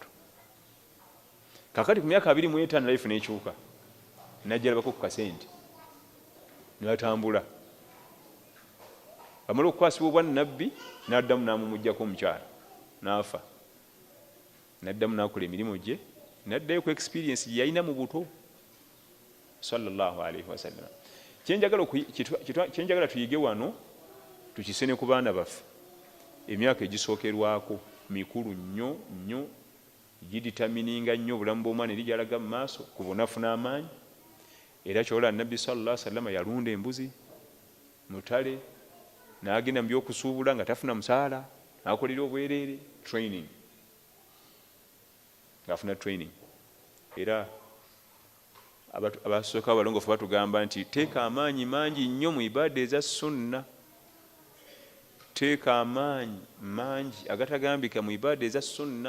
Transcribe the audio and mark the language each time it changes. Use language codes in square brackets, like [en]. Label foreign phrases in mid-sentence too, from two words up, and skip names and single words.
[lg] Kakati ku myaka 25 life n'ekyuka, najja alabako ku kasente n'atambula. Amala okukwasibwa obwannabbi n'addamu n'amumuggyako omukyala n'afa. N'addamu n'akola emirimu gye, n'addayo ku experience gye yalina mu buto [ar] صلى الله عليه وسلم. [lg] Kyenjagala tuyige wano tukisene ku baana baffe, emyaka egisookerwako mikulu nnyo nnyo, giditamininga nnyo obulamu bw'omwana eri gyalaga mu maaso ku bunafu n'amaanyi. Era kyola Nabbi [ar] صلى الله عليه وسلم [lg] yalunda embuzi mutale, n'agenda mu by'okusuubula nga tafuna musaala, n'akolera obwereere training, ng'afuna training. Era abasooka abalongoofu batugamba nti teeka amaanyi mangi nnyo mu ibaada eza sunna, teeka amaanyi mangi agatagambika mu ibaada eza sunna.